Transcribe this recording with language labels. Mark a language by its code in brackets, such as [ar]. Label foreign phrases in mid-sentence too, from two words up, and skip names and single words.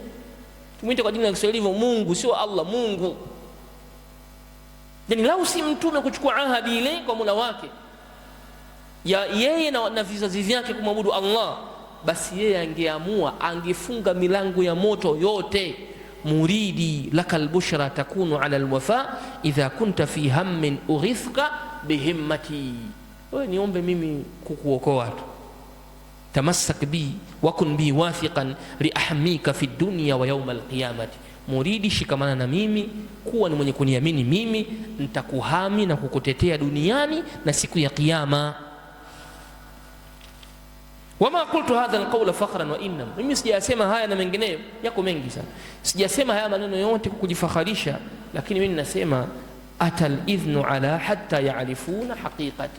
[sw] Tumuite kwa jina la Kiswahili hivyo, Mungu, sio Allah, Mungu. Yani lau si mtume kuchukua ahadi ile kwa Mola wake ya yeye na vizazi vyake kumwabudu Allah, basi yeye angeamua, angefunga milango ya moto yote. [ar] مريدي لك البشرى تكون على الوفا إذا كنت في هم أغثك بهمتي. [sw] Wewe niombe mimi kukuokoa tu. [ar] تمسك بي وكن بي واثقا لأحميك في الدنيا ويوم القيامة. Muridi, [sw] shikamana na mimi, kuwa ni mwenye kuniamini mimi, nitakuhami na kukutetea duniani na siku ya kiyama. [ar] وما قلت هذا القول فخرا وإنما, [sw] mimi sijasema haya na mengineyo yako mengi sana, sijasema haya maneno yote kukujifakharisha, lakini mimi ninasema [ar] أتى الإذن على حتى يعرفوا حقيقتي.